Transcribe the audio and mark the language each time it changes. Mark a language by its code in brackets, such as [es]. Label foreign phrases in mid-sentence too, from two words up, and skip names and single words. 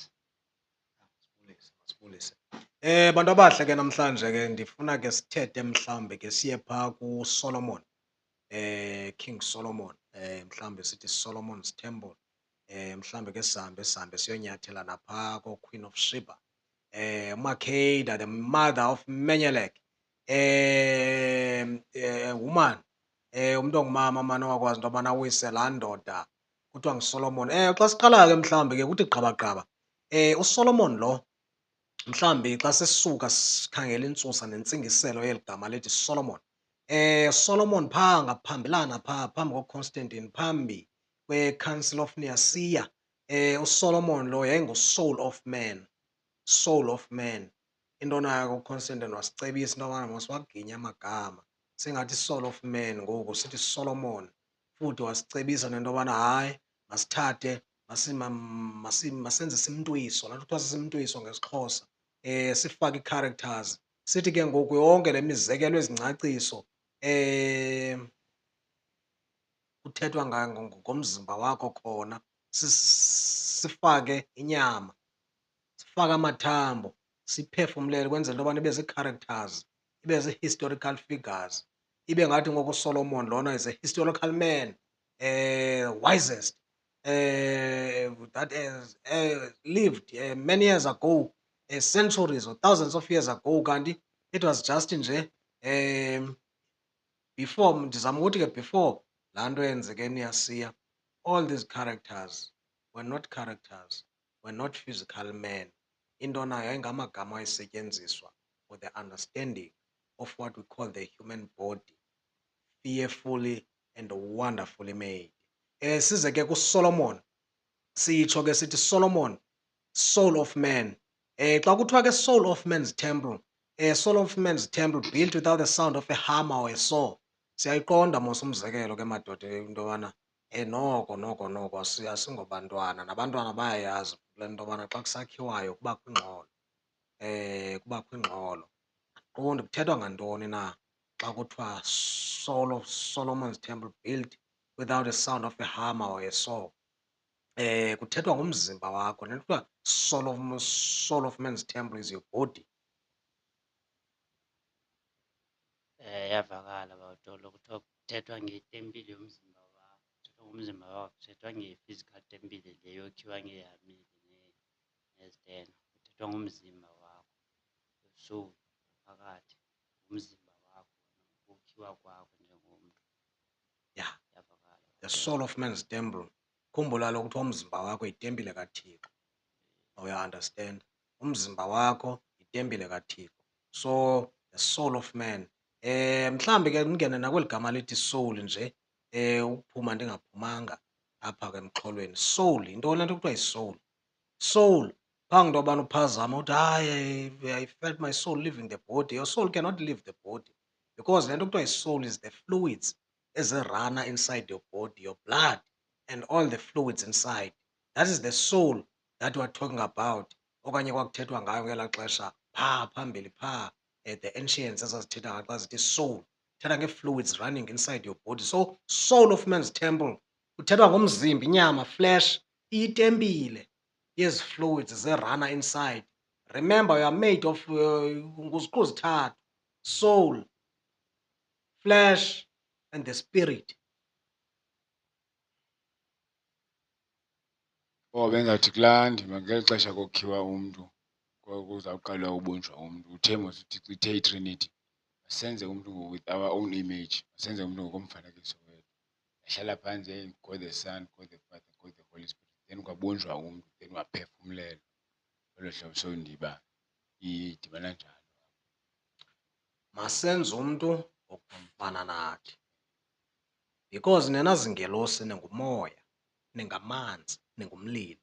[xh] Masibulise, masibulise. Bantu abahle ke namhlanje ke ndifuna ke sithethe mhlawumbe ke siye phaa kuSolomon. King Solomon. Mhlawumbe sithi Solomon's Temple. Mhlawumbe ke sihambe siyonyathela naphaa kooQueen of Sheba. [en] uMakheda, the mother of Menyelek. Woman. [xh] Umntu ongumama mani owakwazi into yobana awise laa ndoda kuthiwa nguSolomon. Xa siqala ke mhlawumbi ke kuthi gqabagqaba. USolomon lo mhlawumbi xa sisuka sikhangela intsusa nentsingiselo yeli gama lithi Solomon. Solomon phaa ngaphambelana phaa phambi koConstantine, phambi kweCouncil of Nicaea. USolomon lo yayingu- [en] soul of man, soul of man. [xh] Into nayo uConstantine wasicebisa into yobana masiwaginye amagama, singathi [en] soul of man [xh] ngoku sithi Solomon. Futhi wasicebisa nento yobana hayi, masithathe masenze simntwiso, laa nto kuthiwa sisimntwiso ngesiXhosa. Sifake ii-characters, sithi ke ngoku yonke le mizekelo, ezi ngcaciso kuthethwa ngomzimba wakho khona, sifake inyama, sifake amathambo, siphefumlele ukwenzela into yobana ibe zii-characters, ibe [en] zii-historical figures. [xh] Ibe ngathi ngoku uSolomon lona [en] is a historical man, wisest that has lived many years ago, centuries or thousands of years ago. [xh] Kanti [en] it was just [xh] nje before, ndizama ukuthi ke before laa nto yenzeke eNicaea, [en] all these characters were not physical men. [xh] Into nayo yayingamagama ayesetyenziswa [en] for the understanding of what we call the human body, fearfully and wonderfully made. [xh] Size ke kuSolomon, sitsho ke sithi Solomon, [en] soul of man. [xh] Xa kuthiwa ke [en] soul of man's temple, soul of man's temple built without the sound of a hammer or a saw. [xh] Siyayiqonda mos umzekelo ke madoda into yobana noko asingobantwana, nabantwana bayayazi le nto yobana xa kusakhiwayo kubakho ingxolo. Kubakho ingxolo. Andiqondi kuthethwa ngantoni na xa kuthiwa [en] soul of Solomon's temple built without a sound of a hammer or a saw. [xh] Kuthethwa ngumzimba wakho. Le nto kuthiwa [en] soul of man's temple is your body. [xh] Iyavakala Bawutholo, kuthiwa kuthethwa ngetempile yomzimba wakho. Kuthethwa ngomzimba wakho, kuthethwa nge-physical tempile le yokhiwa ngeehameli nezitena. Kuthethwa ngomzimba wakho, soul phakathi, ngumzimba wakho, ukhiwa kwakho njengomntu. Yeah, Iyavakala [en] the soul of man's temple. [xh] Khumbula kaloku kuthiwa umzimba wakho yitempile kaThixo. Uya-understand? Umzimba wakho yitempile kaThixo. [en] So the soul of man. [xh] Mhlawumbi ke ndingene nakweli gama lithi soul nje, ukuphuma ndingaphumanga apha ke emxholweni. Soul, yintoni le nto kuthiwa yi-soul? Soul, phambi into yobana uphazame uthi hayi, [en] I felt my soul leaving the body. Your soul cannot leave the body because [xh] le nto kuthiwa yi-soul [en] is the fluids ezirana inside your body, your blood and all the fluids inside. That is the soul that we're talking about. [xh] Okanye kwakuthethwa ngayo ngelaa xesha phaa phambili phaa [en] the ancients [xh] ezazithetha ngaxa zithi soul, thetha ngee-fluids [en] running inside your body. So soul of man's temple [xh] kuthethwa ngomzimba, inyama, flesh, iyitempile yezi fluids zerana inside. [en] Remember, you are made of [xh] nguziqu zithathu, [en] soul, flesh and the spirit. [xh] Bengathi kulaa ndima ngeli xesha kokhiwa umntu kuzawuqalwa ubunjwa umntu uthe mos uThixo ithe iTrinity, masenze umntu [en] with our own image, [xh] masenze umntu ngokomfanekiso wethu. Yahlala phantsi, [en] God the Son, God the Father, God the Holy Spirit, then [xh] kwabunjwa umntu, [en] then [xh] waphefumlelwa ngolo hlobo. So ndiba idibana njalo. Masenze umntu ngokufana nathi, because nina zingelosi ningumoya, ningamanzi, ningumlilo.